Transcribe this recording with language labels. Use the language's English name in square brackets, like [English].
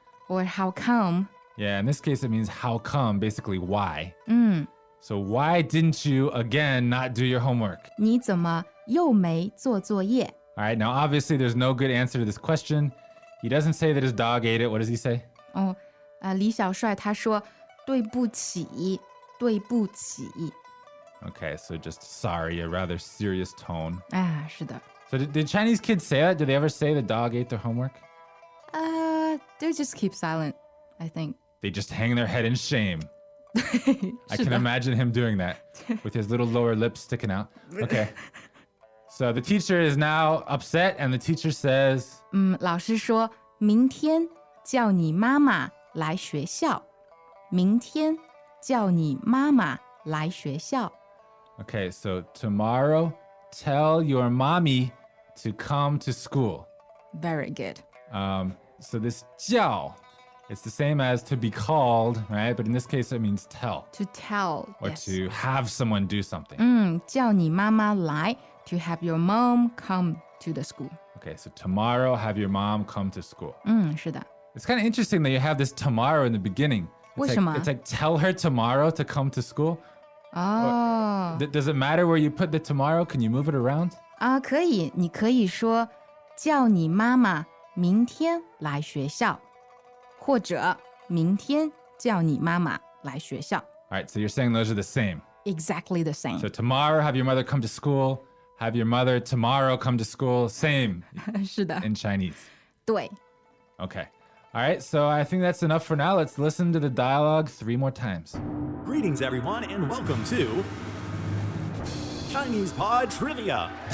[English] Or how come? Yeah, in this case, it means how come, basically why. 嗯， So why didn't you, again, not do your homework? [Chinese] 你怎么又没做作业？ [English] All right, now obviously there's no good answer to this question. He doesn't say that his dog ate it. What does he say? [Chinese] 哦，李小帅他说对不起，对不起。 [English] Okay, so just sorry, a rather serious tone. [Chinese] 啊，是的。 [English] So did Chinese kids say that? Did they ever say the dog ate their homework? They just keep silent, I think. They just hang their head in shame. I can imagine him doing that with his little lower lip sticking out. Okay. So the teacher is now upset and the teacher says, [Chinese] 老师说明天叫你妈妈来学校。明天叫你妈妈来学校。 [English] okay, so tomorrow tell your mommy to come to school. Very good. So this 叫, it's the same as to be called, right? But in this case, it means tell To tell. or yes. to have someone do something. 叫你妈妈来 to have your mom come to the school. Okay, so tomorrow have your mom come to school. [Chinese] 是的。 [English] It's kind of interesting that you have this tomorrow in the beginning. It's [Chinese] 为什么？ [English] it's like tell her tomorrow to come to school. 哦 Does it matter where you put the tomorrow? Can you move it around? [Chinese] 可以，你可以说叫你妈妈明天来学校，或者明天叫你妈妈来学校。 [English] All right, so you're saying those are the same. Exactly the same. So tomorrow have your mother come to school. Have your mother tomorrow come to school. Same [Chinese] 是的， [English] in Chinese. [Chinese] 对。 [English] Okay. All right, so I think that's enough for now. Let's listen to the dialogue 3 more times. Greetings, everyone, and welcome to ChinesePod Trivia.